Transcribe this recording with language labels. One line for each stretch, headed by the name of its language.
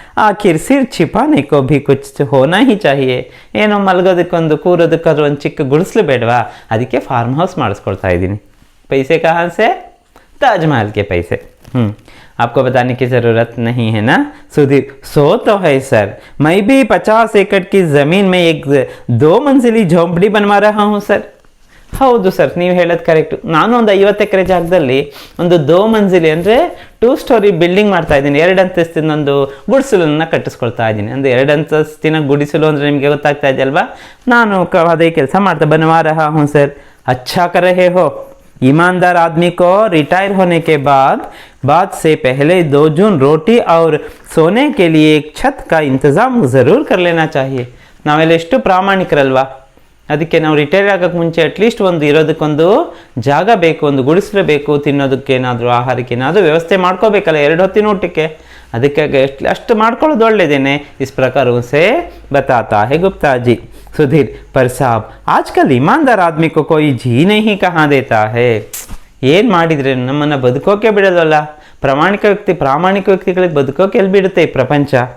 Hindi: आखिर सिर छिपाने को भी कुछ होना ही चाहिए,
Kannada: ಏನೋ ಮಲಗೋದಕ್ಕೊಂದು ಕೂರೋದಕ್ಕಾದ್ರೂ ಒಂದು ಚಿಕ್ಕ ಗುಡಿಸಲು ಬೇಡವಾ, ಅದಕ್ಕೆ फार्म हाउस ಮಾಡಿಸ್ಕೊಳ್ತಾ ಇದ್ದೀನಿ।
Hindi: पैसे कहाँ से? ताजमहल के पैसे। आपको बताने की ज़रूरत नहीं है ना। सुधीर, सो तो है सर, मैं भी 50 एकड़ की ज़मीन में एक 2 मंजिली झोंपड़ी बनवा रहा हूँ सर।
Kannada: ಹೌದು ಸರ್, ನೀವು ಹೇಳೋದು ಕರೆಕ್ಟು, ನಾನು ಒಂದು 50 ಎಕರೆ ಜಾಗದಲ್ಲಿ ಒಂದು 2 ಮಂಜಿಲಿ ಅಂದರೆ 2 ಸ್ಟೋರಿ ಬಿಲ್ಡಿಂಗ್ ಮಾಡ್ತಾ ಇದ್ದೀನಿ, 2 ಅಂತಸ್ತಿನ ಒಂದು ಗುಡಿಸಲನ್ನು ಕಟ್ಟಿಸ್ಕೊಳ್ತಾ ಇದ್ದೀನಿ। ಅಂದರೆ 2 ಅಂತಸ್ತಿನ ಗುಡಿಸಲು ಅಂದರೆ ನಿಮಗೆ ಗೊತ್ತಾಗ್ತಾ ಇದೆ ಅಲ್ವಾ, ನಾನು ಅದೇ ಕೆಲಸ ಮಾಡ್ತಾ
Hindi: बनवा रहा हूँ सर। अच्छा कर रहे हो, ईमानदार आदमी को रिटायर होने के बाद से पहले 2 जून रोटी और सोने के लिए एक छत का इंतज़ाम ज़रूर कर लेना चाहिए।
Kannada: ನಾವೆಲ್ಲ ಎಷ್ಟು ಪ್ರಾಮಾಣಿಕರಲ್ವಾ, ಅದಕ್ಕೆ ನಾವು ರಿಟೈರ್ ಆಗೋಕ್ಕೆ ಮುಂಚೆ ಅಟ್ಲೀಸ್ಟ್ ಒಂದು ಇರೋದಕ್ಕೊಂದು ಜಾಗ ಬೇಕು, ಒಂದು ಗುಡಿಸಲು ಬೇಕು, ತಿನ್ನೋದಕ್ಕೇನಾದರೂ ಆಹಾರಕ್ಕೆ ಏನಾದರೂ ವ್ಯವಸ್ಥೆ ಮಾಡ್ಕೋಬೇಕಲ್ಲ 2 ಹೊತ್ತಿನ ಊಟಕ್ಕೆ, ಅದಕ್ಕಾಗಿ ಅಷ್ಟು ಮಾಡ್ಕೊಳ್ಳೋದು ಒಳ್ಳೆಯದೇನೆ।
Hindi: इस प्रकार उसे बताता है गुप्ता जी। सुधीर, पर साहब आजकल ईमानदार आदमी को कोई जीने ही कहाँ देता है,
Kannada: ಏನು ಮಾಡಿದರೆ ನಮ್ಮನ್ನು ಬದುಕೋಕೆ ಬಿಡೋದಲ್ಲ, ಪ್ರಾಮಾಣಿಕ ವ್ಯಕ್ತಿಗಳಿಗೆ ಬದುಕೋಕೆ ಎಲ್ಲಿ ಬಿಡುತ್ತೆ ಈ ಪ್ರಪಂಚ।